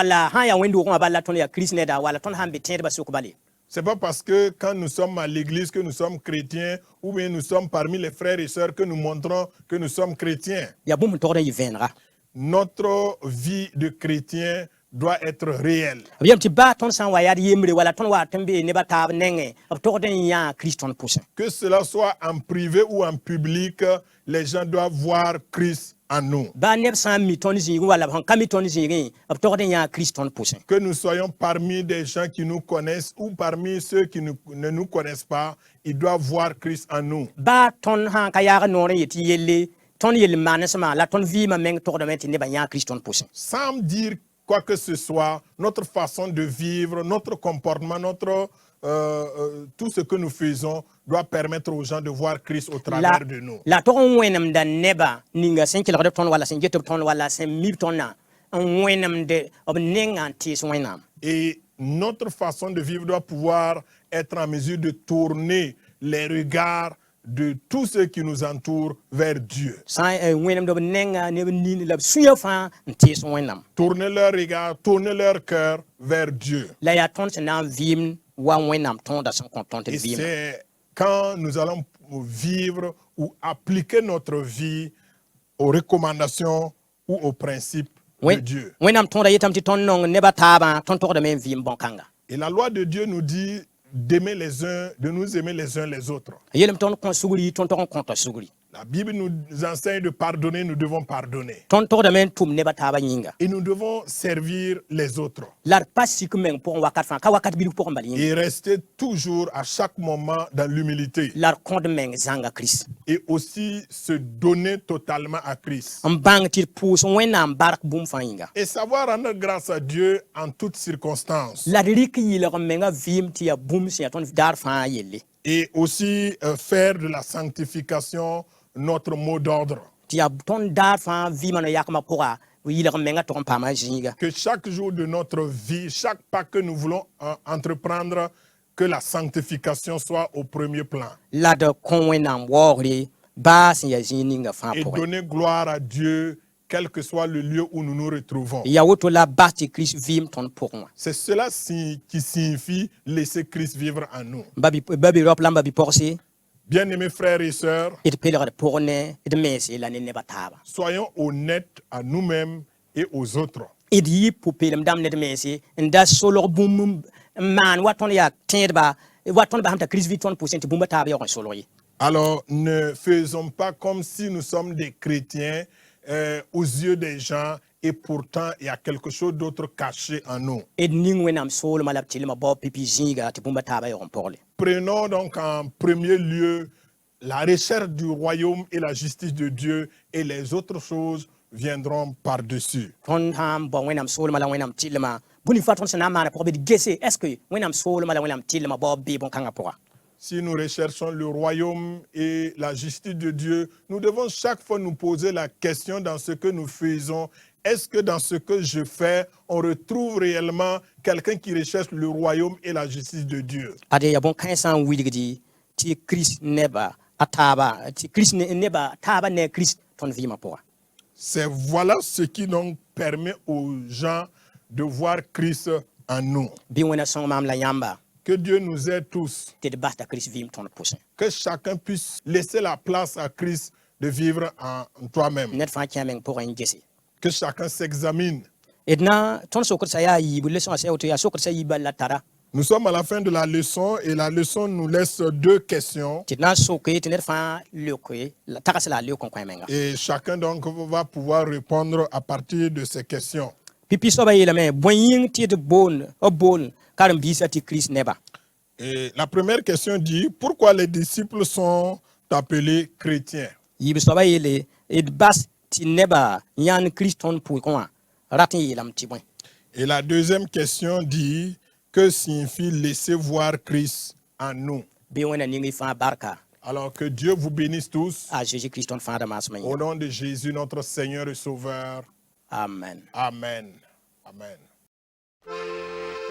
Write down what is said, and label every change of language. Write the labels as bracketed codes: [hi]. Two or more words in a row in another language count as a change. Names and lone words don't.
[fr] C'est pas parce que quand nous sommes à l'église que nous sommes chrétiens ou bien nous sommes parmi les frères et sœurs que nous montrons que nous sommes chrétiens. Notre vie de chrétien doit être réel. [mos] b yam tɩ baa tõnd sã n wa yaa d yembre wala tõnd wa tɩ n bee nebã taab nengẽ b togd n yãa kirist tõnd pʋsẽ [fr] Que cela soit en privé ou en public, les gens doivent voir Christ en nous. [mos] baa neb sã n mi tõnd zĩigẽ wala sẽn ka mi tõnd zĩigẽ b togd n yãa kirist tõnd pʋsẽ [fr] Que nous soyons parmi des gens qui nous connaissent ou parmi ceux qui ne nous connaissent pas, ils doivent voir Christ en nous. [mos] baa tõnd sã n ka yaag noor n yetɩ yelle tõnd yell maanesmã la tõnd vɩɩmã meng togdame tɩ nebã yãa kirist tõnd pʋsẽ [fr] Sans dire quoi que ce soit, notre façon de vivre, notre comportement, tout ce que nous faisons doit permettre aux gens de voir Christ au travers de nous. [mos] la tog n wẽnemda nebã ninga sẽn kelgd b tõnd wala sẽn get b tõnd wala sẽn mi b tõndã n wẽnemd b nengã n tees wẽnnaam [fr] Et notre façon de vivre doit pouvoir être en mesure de tourner les regards de tous ceux qui nous entourent vers Dieu. [mos] sã wẽnemd b nengã neb nin la b sũyã fãa n tees wẽnnaam [fr] Tourner leur regard, tourner leur cœur vers Dieu. [mos] la yaa tõnd sẽn na n vɩɩm wa wẽnnaam tõodã sẽn kõ tõnd tɩ [fr] Et [mos] d vɩɩma [fr] c'est quand nous allons vivre ou appliquer notre vie aux recommandations ou aux principes de Dieu. [mos] wẽnnaam tõodã yetame tɩ tõnd nong nebã taabã tõnd togdame n vɩɩm bõn-kãnga [fr] Et la loi de Dieu nous dit d'aimer les uns, de nous aimer les uns les autres. [mos] yelm tõnd kõ sugri tõnd tog n kõta sugri [fr] La Bible nous enseigne de pardonner, nous devons pardonner. [mos] tõnd togdame n tʋm nebã taabã yĩnga [fr] Et nous devons servir les autres. [mos] la d pa sik meng pʋgẽ wakat fãa ka wakat bilg pʋgẽ bal yĩnga [fr] Et rester toujours, à chaque moment, dans l'humilité. [mos] la d kõd meng zãnga kirist [fr] Et aussi se donner totalement à Christ. [mos] n bãng tɩ d pʋʋs wẽnnaam bark bũmb fãa yĩnga [fr] Et savoir rendre grâce à Dieu en toutes circonstances. [mos] la d rɩk yɩlg n menga vɩɩm tɩ yaa bũmb sẽn yaa tõnd daar fãa yelle [fr] Et aussi faire de la sanctification notre mot d'ordre. [mos] tɩ yaa tõnd daar fãa vɩɩmã no yakmã pʋga yɩlg n menga tog n paama zĩiga [fr] Que chaque jour de notre vie, chaque pas que nous voulons entreprendre, que la sanctification soit au premier plan. [mos] la d kõ wẽnnaam waoogre baa sẽn yaa zĩig ninga fãa [fr] Et [mos] pʋgẽ [fr] donner gloire à Dieu, quel que soit le lieu où nous nous retrouvons. [mos] yaa woto la bas tɩ kirist vɩɩm tõnd pʋgẽ wã [fr] C'est cela qui signifie laisser Christ vivre en nous. [mos] babi-raop la n babi-pɔgse [fr] Bien-aimés frères et sœurs, [mos] d pelgd pʋg ne d mense la ne nebã taaba [fr] soyons honnêtes à nous-mêmes et aux autres. [mos] d yɩ pʋ-peelem dãmb ne d mense n da solg bũmb n maan wa tõnd yaa tẽedba wa tõnd basẽm t'a kirist vɩ tõnd pʋsẽ tɩ bũmba taab yaoog n solg ye [fr] Alors, ne faisons pas comme si nous sommes des chrétiens aux yeux des gens et pourtant il y a quelque chose d'autre caché en nous. [mos] d ning wẽnnaam soolmã la b tɩlmã bao pipi zĩiga tɩ bũmba taaba yaoog n pɔgle [fr] Prenons donc en premier lieu la recherche du royaume et la justice de Dieu et les autres choses viendront par-dessus. [mos] tõnd sã n bao wẽnnaam soolmã la wẽnnaam tɩlmã bũni fa tõnd sẽn na n maana pʋg bd gese [fr] est ce que [mos] wẽnnaam soolmã la wẽnnaam tɩlmã bao bɩ bõn-kãngã pʋga [fr] Si nous recherchons le royaume et la justice de Dieu, nous devons chaque fois nous poser la question dans ce que nous faisons. Est-ce que dans ce que je fais, on retrouve réellement quelqu'un qui recherche le royaume et la justice de Dieu? [mos] ad yaa bõn-kãẽ sã n wilgdi tɩ kirist nebã a taaba tɩ kirist nebã taaba ne kirist tõnd vɩɩmã pʋga [fr] C'est voilà ce qui donc permet aux gens de voir Christ en nous. [mos] bɩ wẽna sõng maam la yãmba [fr] Que Dieu nous aide tous, [mos] tɩ d bas t'a kirist vɩɩm tõnd pʋsẽ [fr] que chacun puisse laisser la place à Christ de vivre en toi-même. [mos] ned fãa kẽ meng pʋgẽ n gese [fr] Que chacun s'examine. [mos] d na tõnd sokd sã yaa yiib lesõã sã woto yaa sokd sã yiibã la tara [fr] Nous sommes à la fin de la leçon et la leçon nous laisse deux questions. [mos] tɩ d na n soke tɩ ned fãa leoke tags la a leok n kõ menga [fr] Et chacun donc va pouvoir répondre à partir de ces questions. [mos] pipi soabã yeelame bõe yĩng tɩ d boon karen-biisã tɩ kirist nebã [fr] Et la première question dit, pourquoi les disciples sont appelés chrétiens? [mos] yiib soabã yeele d bas tɩ nebã yãnd kirist tõnd pʋgẽ wã rat n yeelame tɩ bõe [fr] Et la deuxième question dit, que signifie laisser voir Christ en nous? [mos] bɩ wẽna ning y fãa barka [fr] Alors que Dieu vous bénisse tous. [mos] a Jésus-Christ tõnd fãada maasmã [fr] Au nom de Jésus, notre Seigneur et Sauveur. amen Amen. Amen.